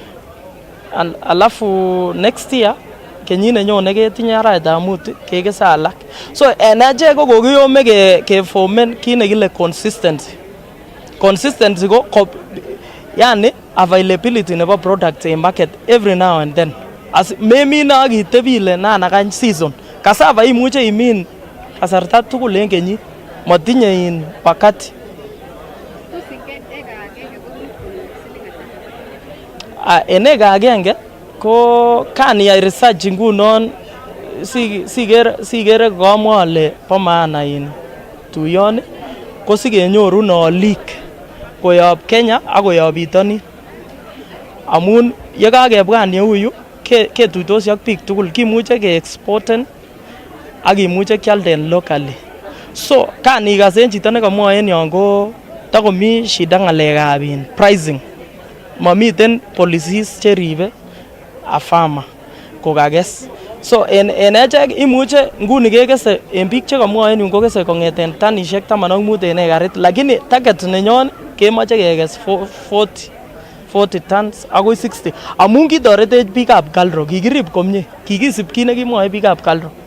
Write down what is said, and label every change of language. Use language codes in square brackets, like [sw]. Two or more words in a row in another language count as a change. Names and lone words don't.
[kln] Alafu [en] next year [kln] kenyit nenyone ketinye arawetab mut kekese alak. So en achek ko kokiyome ke formen kit nekile consistency. [en] Consistency [kln] ko yani [en] availability nebo product in market every now and then. [kln] As memine ak itebile nanakany season. Cassava imuche imin kasarta tugul en kenyit, motinye in wakati. En eka agenge ko kan iyai research ngunon sikere komwa ale bo maana in tuyoni ko sikenyorun olik koyob Kenya ak koyob bitonin, amun yekakebwan yeuyu ketuitosi ak biik tugul, kimuche ke exporten ak kimuche kialden locally. So kan ikas en chito nekamwoe en yon ko takomi shida ng'alekab in pricing, mamiten policies cheribe [en] a farmer [kln] kokakes. So en echek imuche nguni kekese en biik chekamwoe en yun kokese kong'eten tanishek 15 en ekarit, lakini target nenyon kemoche kekes 40 tons akoi 60 amun kitoretech biikab Kalro, kikirib komie, kikisib kit nekimwoe biikab Kalro.